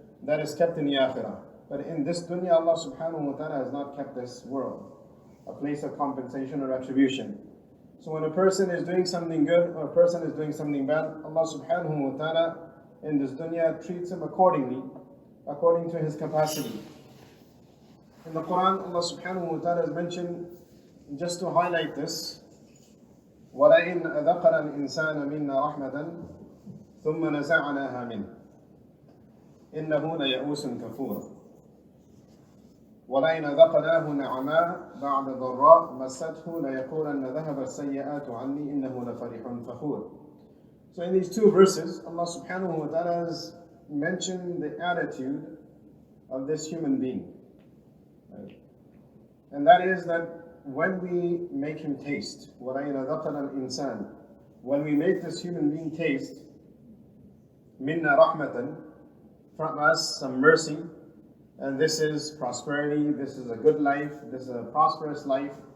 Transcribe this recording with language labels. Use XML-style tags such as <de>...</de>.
<en>That is kept in the akhirah. But in this dunya, Allah subhanahu wa ta'ala has not kept this world a place of compensation or retribution. So when a person is doing something good or a person is doing something bad, Allah subhanahu wa ta'ala in this dunya treats him accordingly, according to his capacity. In the Quran, Allah subhanahu wa ta'ala has mentioned, just to highlight this,</en> <ar>وَلَئِنْ أَذَقَنَا الْإِنسَانَ مِنَّا رَحْمَةً ثُمَّ نَزَعْنَاهَا مِنْهُ إِنَّهُ لَيَئُوسٌ كَفُورٌ وَلَئِنْ أَذَقْنَاهُ نَعْمَاءَ بَعْدَ ضَرَّاءٍ مَسَّتْهُ لَيَقُولَنَّ ذَهَبَ السَّيِّئَاتُ عَنِّي إِنَّهُ لَفَرِحٌ فَخُورٌ.</ar> <en>So in these two verses, Allah subhanahu wa ta'ala has mentioned the attitude of this human being. Right? And that is that when we make him taste,</en> <ar>وَلَئِنْ أَذَقْنَا الْإِنسَانَ,</ar> <en>when we make this human being taste,</en> <ar>مِنَّا رَحْمَةً,</ar> <en>from us some mercy, and this is prosperity, this is a good life, this is a prosperous life.</en>